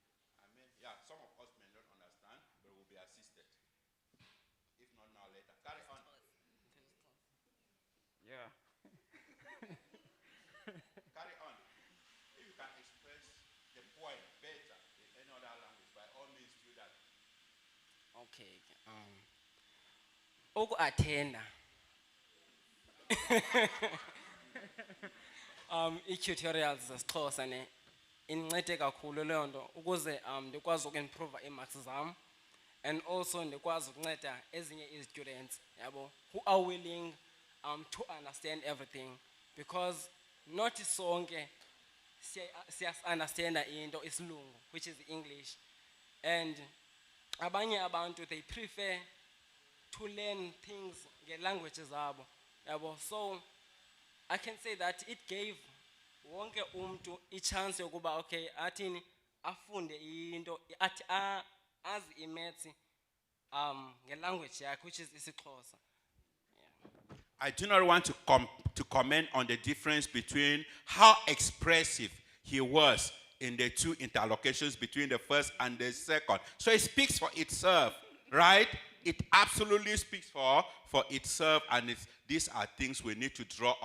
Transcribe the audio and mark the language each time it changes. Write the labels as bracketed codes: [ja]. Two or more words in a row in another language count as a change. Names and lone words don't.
[en] Some of us may not understand, but will be assisted. If not now, later. Carry on. Yeah. Carry on. If you can express the point better in any other language, by all means do that. [xh] Okay. Uku-attenda i-tutorials zesiXhosa incede kakhulu leyo nto ukuze ndikwazi uku-improve ii-marks [en] zam and also [xh] ndikwazi ukunceda ezinye ii-students [en] who are willing to understand everything, because not sonke understand [xh] into isilungu, [en] which is English, and [xh] abanye abantu [en] they prefer to learn things [xh] nge-languages zabo, yabo. [en] So I can say that it gave [xh] wonke umntu i-chance yokuba okay athini afunde into athi azi i-maths nge-language yakhe, [en] which is [xh] isiXhosa. [en] I do not want to comment on the difference between how expressive he was in the two interlocutions between the first and the second. So it speaks for itself, right? It absolutely speaks for itself, and these are things we need to draw on.